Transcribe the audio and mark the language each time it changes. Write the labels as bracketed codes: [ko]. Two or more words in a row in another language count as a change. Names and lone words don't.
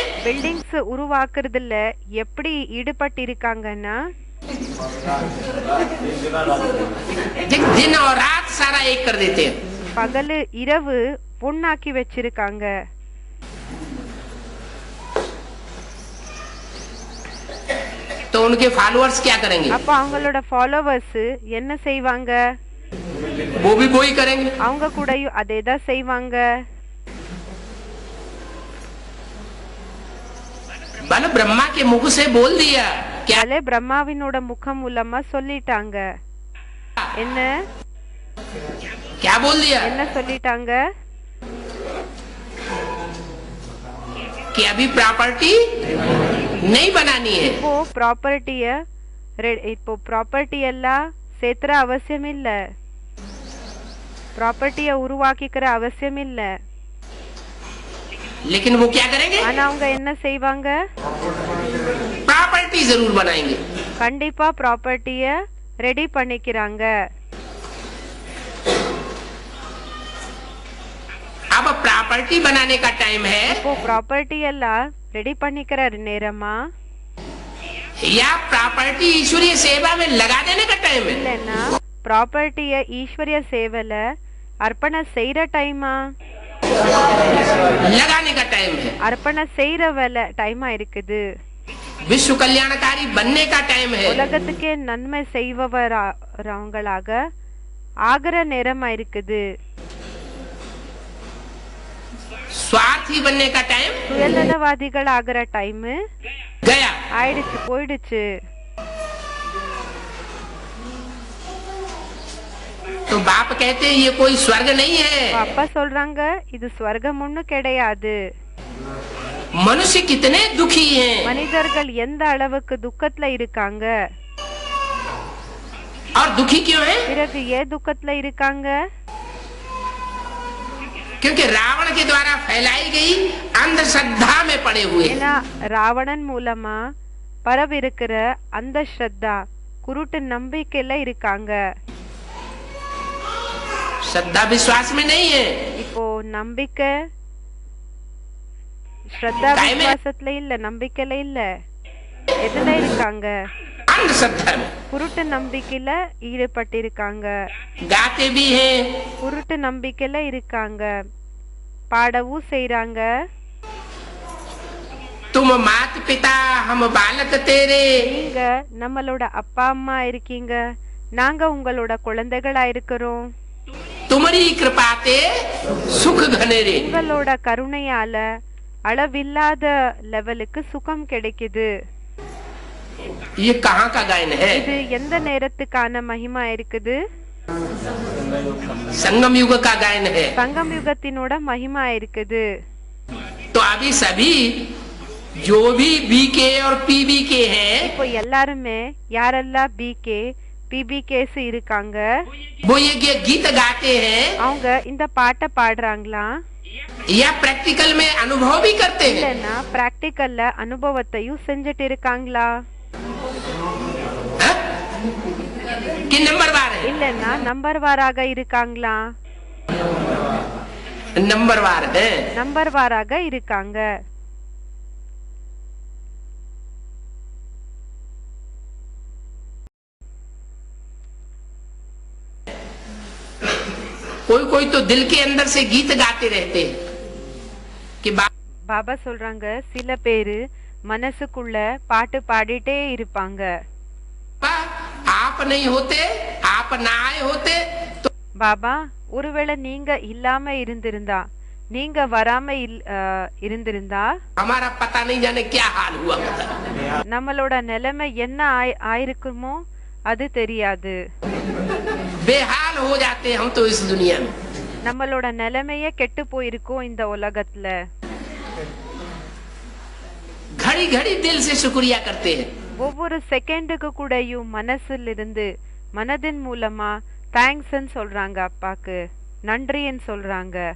[ta] பில்டிங்ஸ் உருவாக்குறதுல எப்படி ஈடுபட்டு இருக்காங்கன்னா [hi] दिन और रात सारा एक कर देते हैं। [ta] பகலு இரவு பொண்ணாக்கி வச்சிருக்காங்க. [hi] तो उनके फॉलोअर्स क्या करेंगे? [ta] அப்ப அவங்களோட ஃபாலோவர்ஸ் என்ன செய்வாங்க? [hi] वो भी वही करेंगे। [ta] அவங்க கூடயும் அதே தான் செய்வாங்க. [hi] बल ब्रह्मा के मुख से बोल दिया क्या? [ta] அதே பிரம்மாவினோட முகம் மூலமா சொல்லிட்டாங்க. என்ன [hi] क्या बोल दिया? [ta] என்ன சொல்லிட்டாங்க? [hi] कि अभी प्रॉपर्टी नहीं बनानी है। [ta] இப்போ ப்ராப்பர்ட்டி எல்லாம் சேர்த்துற அவசியம் இல்ல, ப்ராப்பர்ட்டிய உருவாக்கிக்கிற அவசியம் இல்ல. [hi] लेकिन वो क्या करेंगे? [ta] ஆனா அவங்க என்ன செய்வாங்க? [hi] प्रॉपर्टी जरूर बनाएंगे। [ta] கண்டிப்பா ப்ராப்பர்ட்டிய ரெடி பண்ணிக்கிறாங்க. [hi] अब प्रॉपर्टी बनाने का टाइम है [ta] இப்போ ப்ராப்பர்ட்டி எல்லாம் ரெடி பண்ணிக்கிற நேரமா [hi] या प्रॉपर्टी ईश्वरीय सेवा में लगा देने का टाइम है? [ta] இல்லன்னா ப்ராப்பர்ட்டிய ஈஸ்வரிய சேவல அர்ப்பண செய்யற டைமா? [hi] लगाने का टाइम है। [ta] அர்ப்பண செய்யற வேலை டைமா இருக்குது. [hi] विश्व कल्याणकारी बनने का टाइम है। [ta] உலகத்துக்கே நன்மை செய்பவர்களாக ஆகிற நேரமா இருக்குது. [hi] स्वार्थी बनने का टाइम [ta] சுயநலவாதிகள் ஆகிற டைம் [hi] गया। [ta] ஆயிடுச்சு, போயிடுச்சு. [hi] तो बाप कहते हैं ये कोई स्वर्ग नहीं है। [ta] அப்பா சொல்றாங்க இது ஸ்வர்க்கம் ஒண்ணு கிடையாது. [hi] मनुष्य कितने दुखी हैं। [ta] மனிதர்கள் எந்த அளவுக்கு துக்கத்துல இருக்காங்க. [hi] और दुखी क्यों है? [ta] பிறகு ஏன் துக்கத்துல இருக்காங்க? [hi] क्योंकि रावण के द्वारा फैलाई गई अंधश्रद्धा में पड़े हुए। [ta] ஏன்னா ராவணன் மூலமா பரவிருக்கிற அந்த ஸ்ரத்தா குருட்டு நம்பிக்கையில இருக்காங்க. [hi] श्रद्धा विश्वास में नहीं है। [ta] இப்போ நம்பிக்கை ஸ்ரத்தா விசுவாசத்துல இல்ல, நம்பிக்கையில இல்ல, எதுல இருக்காங்க? [hi] अंधश्रद्धा में। [ta] குருட்டு நம்பிக்கையில ஈடுபட்டிருக்காங்க. [hi] गाते भी हैं। [ta] குருட்டு நம்பிக்கையில இருக்காங்க, பாடவும் செய்றாங்க. [hi] तुम मात पिता हम बालक तेरे। [ta] நீங்க நம்மளோட அப்பா அம்மா இருக்கீங்க, நாங்க உங்களோட குழந்தைகளா இருக்கிறோம். [hi] तुम्हारी कृपा ते सुख घनेरे। [ta] உங்களோட கருணையால அளவில்லாத லெவலுக்கு சுகம் கிடைக்குது. [hi] ये कहाँ का गायन है? [ta] இது எந்த நேரத்துக்கான மகிமா இருக்குது? [hi] संगम युग का गायन है। [ta] சங்கம் யுகத்தினோட மகிமா இருக்குது. [hi] तो अभी सभी जो भी बीके और पीबीके हैं [ta] இப்போ எல்லாருமே யாரெல்லாம் பிகே பிபிகேஸ் இருக்காங்க [hi] वो ये गीत गाते हैं [ta] அவங்க இந்த பாட்டை பாடுறாங்களா [hi] या प्रैक्टिकल में अनुभव भी करते हैं? [ta] இல்லனா பிராக்டிகல்ல அனுபவத்தையும் செஞ்சிட்டு இருக்காங்களா? [hi] कि नंबरवार है? [ta] இல்லனா நம்பர்வாராக இருக்காங்களா? [hi] नंबरवार है। [ta] நம்பர்வாராக இருக்காங்க. [hi] कोई कोई तो दिल के अंदर से गीत गाते रहते हैं कि [ta] பாபா சொல்றாங்க சில பேரு மனசுக்குள்ள பாட்டு பாடிட்டே இருப்பாங்க. [hi] आप नहीं होते, आप ना आए होते तो [ta] பாபா ஒருவேளை நீங்க இல்லாம இருந்திருந்தா, நீங்க வராம இருந்திருந்தா [hi] हमारा पता नहीं जाने क्या हाल हुआ होता। [ta] நம்மளோட நிலைமை என்ன ஆயிருக்குமோ அது தெரியாது. [hi] बेहाल हो जाते हम तो इस दुनिया में। [ta] நம்மளோட நிலைமையே கெட்டு போயிருக்கோம் இந்த உலகத்துல. [hi] घड़ी घड़ी दिल से शुक्रिया करते हैं। [ta] ஒவ்வொரு செகண்டுக்கு கூடயும் மனசிலிருந்து மனதின் மூலமா தேங்க்ஸ் சொல்றாங்க, அப்பாக்கு நன்றின்னு சொல்றாங்க.